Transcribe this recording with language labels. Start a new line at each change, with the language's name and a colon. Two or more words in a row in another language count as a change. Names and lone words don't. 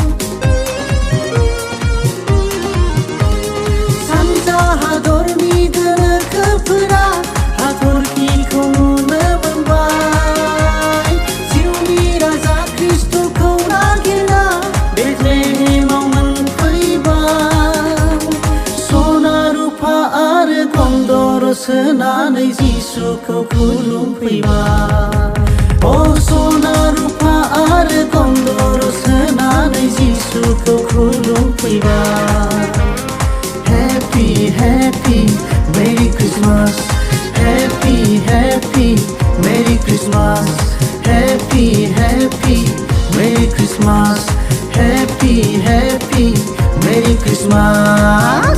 Bodo: सानजा हादरनि गोनोखोफोरा हाथरखिखौ नुनो मोनबाय जिउनि राजा ख्रिस्ट'खौ नागिरना बेथलेहेमाव मोनफैबाय। सना रुफा आरो कन्दर सोनानै जिसुखौ खुलुमफैबाय। अ सना रुफा आरो कन्दर सोनानै जिसुखौ खुलुमफैबाय।
English: Happy Happy Merry Christmas Happy Happy Merry Christmas Happy Happy Merry Christmas Happy Happy Merry Christmas